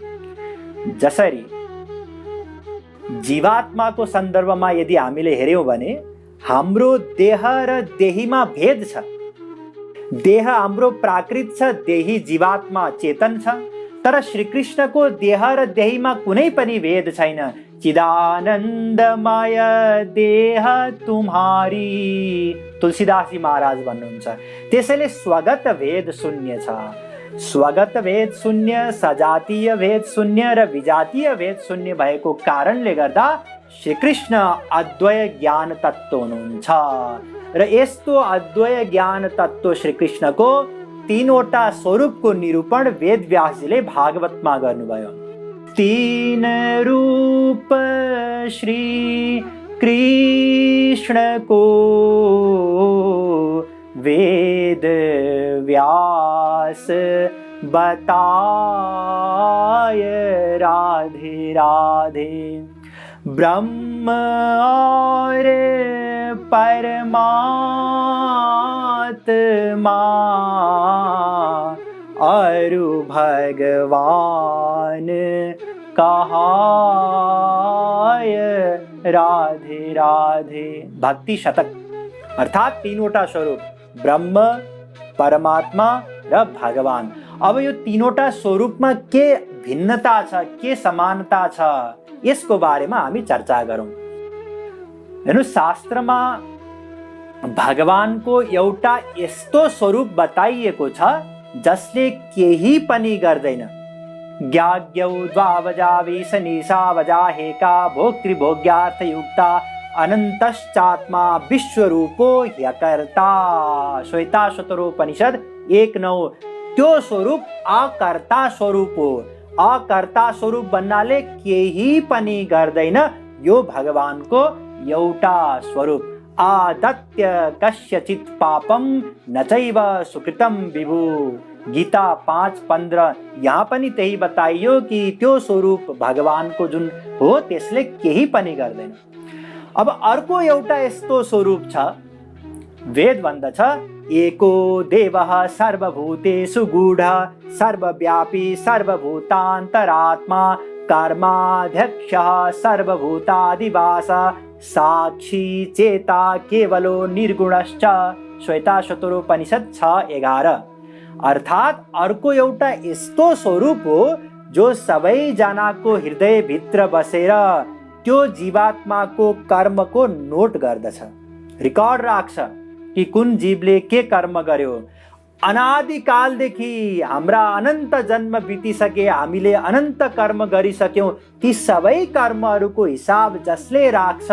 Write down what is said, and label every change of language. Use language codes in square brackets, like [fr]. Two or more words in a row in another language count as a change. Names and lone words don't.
[ne] जसरी जीवात्माको सन्दर्भमा यदि हामीले हेर्यौँ भने हाम्रो देह र देहीमा भेद छ। देह हाम्रो प्राकृत छ, देही जीवात्मा चेतन छ। तर श्रीकृष्णको देह र देहीमा कुनै पनि भेद छैन। [hi] चिदानन्दमय देह तुम्हारी, [ne] तुलसीदासजी महाराज भन्नुहुन्छ। त्यसैले स्वगत भेद शून्य छ। स्वगत भेद शून्य, सजातीय भेद शून्य र विजातीय भेद शून्य भएको कारणले गर्दा श्रीकृष्ण अद्वय ज्ञान तत्त्व हुनुहुन्छ। र यस्तो अद्वय ज्ञान तत्त्व श्रीकृष्णको तीनवटा स्वरूपको निरूपण वेदव्यासजीले भागवतमा गर्नुभयो। [hi] तीन रूप श्री कृष्णको वेद व्यास बताय राधे राधे। ब्रह्म और परमात्मा अरु भगवान कहाय राधे राधे। [ne] भक्ति शतक अर्थात तीनवटा स्वरूप ब्रह्म, परमात्मा र भगवान। अब यो तीनवटा स्वरूपमा के भिन्नता छ, के समानता छ, यसको बारेमा हामी चर्चा गरौँ। हेर्नु, शास्त्रमा भगवानको एउटा यस्तो स्वरूप बताइएको छ जसले केही पनि गर्दैन। [sa] ज्ञाज्ञौ द्वावजावेशनिशा हेका भोक्तृभोग्यार्थयुक्ता अनन्तश्चात्मा विश्वरूपो ह्यकर्ता। [ne] श्वेताश्वतरोपनिषद 1:9। त्यो स्वरूप अकर्ता स्वरूप हो। अकर्ता स्वरूप भन्नाले केही पनि गर्दैन। यो भगवानको एउटा स्वरूप। [sa] आदत्य कस्यचित् पापम न चैव सुकृतम विभु। [ne] गीता 5:15। यहाँ पनि त्यही बताइयो कि त्यो स्वरूप भगवानको जुन हो त्यसले केही पनि गर्दैन। अब अर्को एउटा यस्तो स्वरूप छ, वेद भन्दछ [sa] एको देवः सर्वभूतेषु गूढः सर्वव्यापी सर्वभूतान्तरात्मा कर्माध्यक्षः सर्वभूतादिवासः साक्षी चेता केवलो निर्गुणश्च। [ne] श्वेताश्वतरोपनिषद 6:11। अर्थात अर्को एउटा यस्तो स्वरूप हो जो सबैजनाको हृदयभित्र बसेर त्यो जीवात्माको कर्मको नोट गर्दछ, रिकर्ड राख्छ कि कुन जीवले के कर्म गर्यो। अनादिकालदेखि हाम्रा अनन्त जन्म बितिसके, हामीले अनन्त कर्म गरिसक्यौँ, ती सबै कर्महरूको हिसाब जसले राख्छ।